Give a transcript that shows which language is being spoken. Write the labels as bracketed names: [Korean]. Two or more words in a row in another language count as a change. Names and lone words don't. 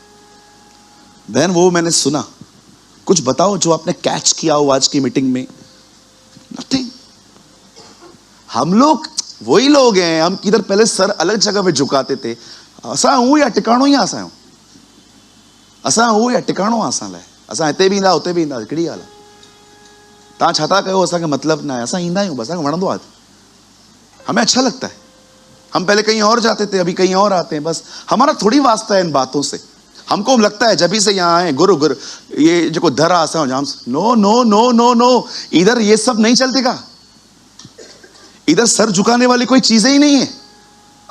[Hindi] बहन वो मैंने सुना, कुछ बताओ जो आपने कैच किया हो आज की मीटिंग में। नथिंग। हम लोग वही लोग हैं, हम किधर पहले सर अलग जगह पे झुकाते थे। [Sindhi] असा हूं या टिकाणो ही आसा हूं, असा हूं या टिकाणो आसा लाए, असा हिते भी ईंदा उते भी ईंदा, कहिड़ी ॻाल्हि आहे? तव्हां छा था कयो, असांखे मतलब ना है, असां ईंदा आहियूं, असांखे वणंदो आहे, [Hindi] हमें अच्छा लगता है। हम पहले कहीं और जाते थे, अभी कहीं और आते हैं। बस हमारा थोड़ी वास्ता है इन बातों से। हमको लगता है जब ही से यहाँ आए गुरु ये जो धरा आसा जाम, [English] no no no no no, [Hindi] इधर ये सब नहीं चलतेगा। इधर सर झुकाने वाली कोई चीजें ही नहीं है।